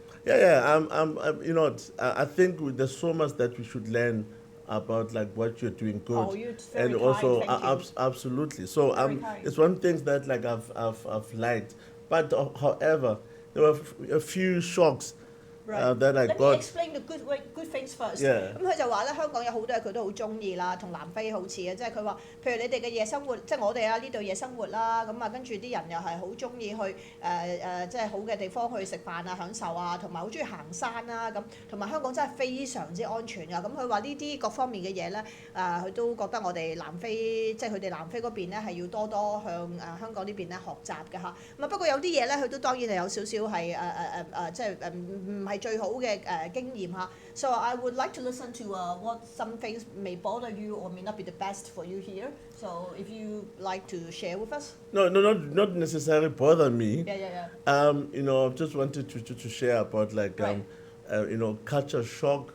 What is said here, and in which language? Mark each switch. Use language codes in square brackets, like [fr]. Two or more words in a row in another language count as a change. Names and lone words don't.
[en] I think there's so much that we should learn about like what you're doing good. Oh, you're very and kind, also thank you. Absolutely. So Very kind. it's one thing that like I've liked, but however there were a few shocks that I Let me got. explain the good things first. Yeah. [yue] 咁佢就話咧，香港有好多嘢佢都好中意啦，同南非好似嘅，即係佢話，譬如你哋嘅夜生活，即係我哋啊呢度夜生活啦，咁啊跟住啲人又係好中意去即係好嘅地方去食飯啊、享受啊，同埋好中意行山啦咁，同埋香港真係非常之安全㗎。咁佢話呢啲各方面嘅嘢咧，佢都覺得我哋南非即係佢哋南非嗰邊咧係要多多向香港呢邊咧學習嘅嚇。咁啊不過有啲嘢咧，佢都當然係有少少係即係唔係最好嘅經驗嚇。 [en] So I would like to listen to what some things may bother you or may not be the best for you here. So if you like to share with us. No, not necessarily bother me. Yeah. Just wanted to share about like Right. Culture shock.